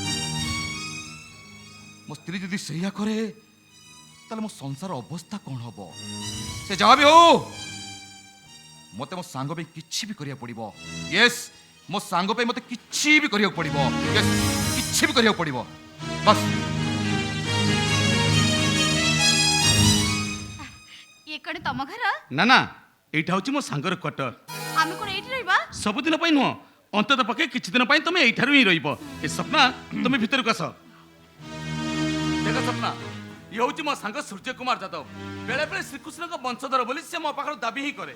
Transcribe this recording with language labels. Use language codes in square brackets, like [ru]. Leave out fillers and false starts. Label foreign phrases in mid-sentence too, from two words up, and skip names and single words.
[or] ମୋ ସ୍ତ୍ରୀ ଯଦି ସେଇଆ କରେ ତାହେଲେ ମୋ ସଂସାର ଅବସ୍ଥା କଣ ହବ ସେ ଯାହା ବି ହଉ ମତେ ମୋ ସାଙ୍ଗ ପାଇଁ କିଛି ବି କରିବାକୁ ପଡିବ ୟେସ୍ ମୋ ସାଙ୍ଗ ପାଇଁ ମତେ କିଛି ବି କରିବାକୁ ପଡିବ ୟେସ୍ କିଛି ବି କରିବାକୁ ପଡିବ ବାସ୍ ଏ କଣ ତମ ଘର ନା ନା ଏଇଟା ହଉଛି ମୋ ସାଙ୍ଗର କ୍ୱାର୍ଟର। ଆମେ କଣ ଏଠି ରହିବା ସବୁଦିନ ପାଇଁ ନୁହଁ ଅନ୍ତତଃ ପକ୍ଷେ କିଛି ଦିନ ପାଇଁ ତମେ ଏଇଠାରୁ ହିଁ ରହିବ। ଏ ସ୍ୱପ୍ନ ତମେ ଭିତରକୁ ଆସ। ଦେଖ ସ୍ୱପ୍ନ ଇଏ ହଉଛି ମୋ ସାଙ୍ଗ ସୂର୍ଯ୍ୟ କୁମାର ଯାଦବ ବେଳେ ବେଳେ ଶ୍ରୀକୃଷ୍ଣଙ୍କ ବଂଶଧର ବୋଲି ସେ ମୋ ପାଖରେ ଦାବି ହିଁ କରେ।